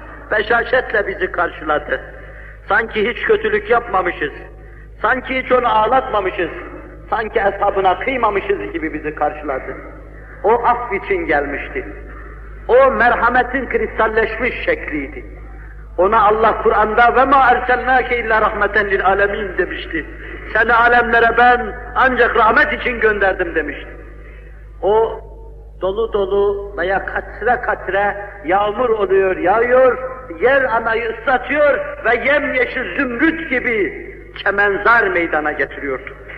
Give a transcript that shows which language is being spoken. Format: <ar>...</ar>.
<tr>Beşaşetle bizi karşıladı. Sanki hiç kötülük yapmamışız. Sanki hiç onu ağlatmamışız. Sanki hesabına kıymamışız gibi bizi karşıladı. O af için gelmişti. O merhametin kristalleşmiş şekliydi. Ona Allah Kur'an'da</tr> <ar>وَمَا اَرْسَلْنَاكَ اِلَّا رَحْمَةً لِلْعَالَمِينَ</ar> <tr>demişti. Seni alemlere ben ancak rahmet için gönderdim demişti. O dolu dolu veya katre katre yağmur oluyor, yağıyor, yer anayı ıslatıyor ve yemyeşil zümrüt gibi çemenzar meydana getiriyordu.</tr>